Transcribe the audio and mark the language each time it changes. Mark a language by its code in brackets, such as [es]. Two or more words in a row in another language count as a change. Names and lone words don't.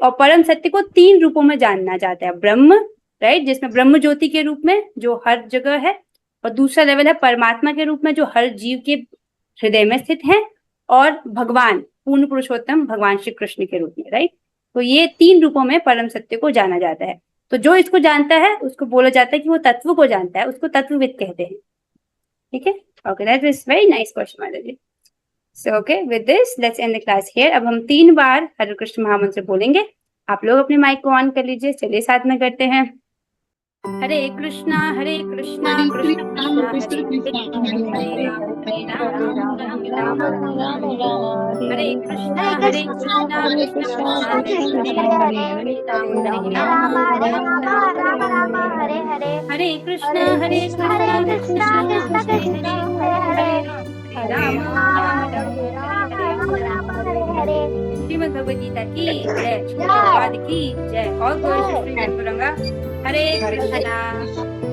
[hi] और परम सत्य को 3 रूपों में जानना जाता है। ब्रह्म, राइट, जिसमें ब्रह्म ज्योति के रूप में जो हर जगह है, और दूसरा लेवल है परमात्मा के रूप में जो हर जीव के हृदय में स्थित है, और भगवान पूर्ण पुरुषोत्तम भगवान श्री कृष्ण के रूप में, राइट। तो ये 3 रूपों में परम सत्य को जाना जाता है। तो जो इसको जानता है उसको बोला जाता है कि वो तत्व को जानता है, उसको तत्वविद कहते हैं। ठीक है, [en] okay, that is very nice question [hi] माता जी। [en] so okay, with this let's end the class here. [hi] अब हम 3 बार हरे कृष्ण महामंत्र बोलेंगे। आप लोग अपने माइक को ऑन कर लीजिए, चलिए साथ में करते हैं। हरे कृष्णा कृष्णा हरे राम हरे कृष्णा कृष्णा हरे कृष्णा श्रीमद् भगवद गीता की जय, श्रीमद् भगवद की जय। और श्री हरे कृष्णा।